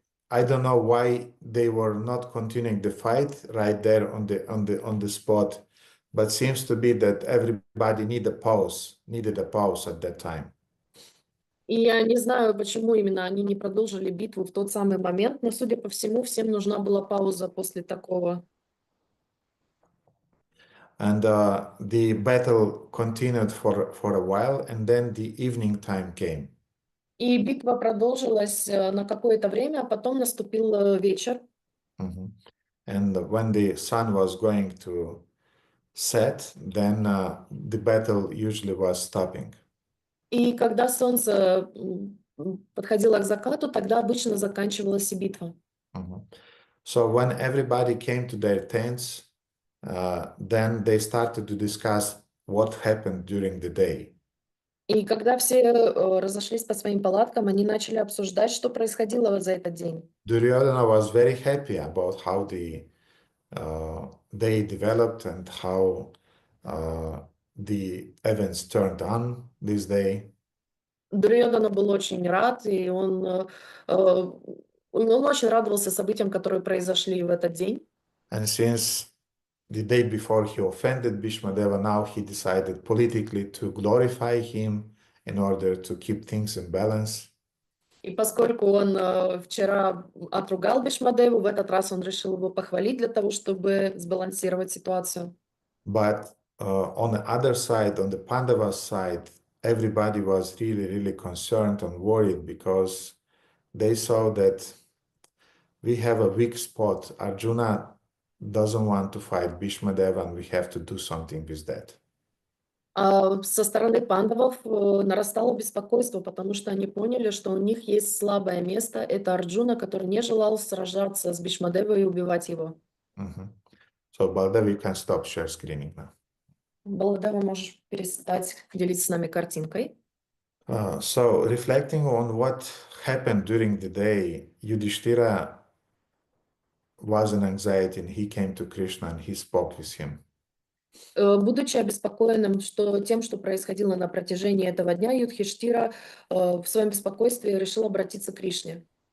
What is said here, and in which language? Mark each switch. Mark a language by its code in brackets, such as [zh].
[en] I don't know why they were not continuing the fight right there on the spot, but seems to be that everybody needed a pause at that time. [ru] И я не знаю, почему именно они не продолжили битву в тот самый момент, но, судя по всему, всем нужна была пауза после такого. [en] And the battle continued for a while, and then the evening time came. [ru] И битва продолжилась на какое-то время, а потом наступил вечер. Mhm. [en] And when the sun was going to set, then the battle usually was stopping. [ru] И когда солнце подходило к закату, тогда обычно заканчивалась и битва. Mhm. [en] So when everybody came to their tents, then they started to discuss what happened during the day. [ru] И когда все разошлись по своим палаткам, они начали обсуждать, что происходило за этот день. [en] Duryodhana was very happy about how the day developed and how the events turned on this day. [ru] Дурьёдана был очень рад, и он очень радовался событиям, которые произошли в этот день. [en] And since the day before he offended Bhishmadeva, now he decided politically to glorify him in order to keep things in balance. [ru] И поскольку он вчера отругал Бхишмадеву, в этот раз он решил его похвалить для того, чтобы сбалансировать ситуацию. [en] But on the other side, on the Pandava side, everybody was really concerned and worried because they saw that we have a weak spot. Arjuna doesn't want to fight Bhishmadeva, and we have to do something with that. [ru] А со стороны пандавов нарастало беспокойство, потому что они поняли, что у них есть слабое место. Это Арджуна, который не желал сражаться с Бхишмадевой и убивать его. Mhm. [en] So Baldev, you can stop share screening now. [ru] Баладева, можешь перестать делиться с нами картинкой. [en] So reflecting on what happened during the day, Yudhishthira was in anxiety and he came to Krishna and he spoke with him. [ru] Будучи обеспокоенным тем, что происходило на протяжении этого дня, Юдхиштира в своем беспокойстве решил обратиться к Кришне.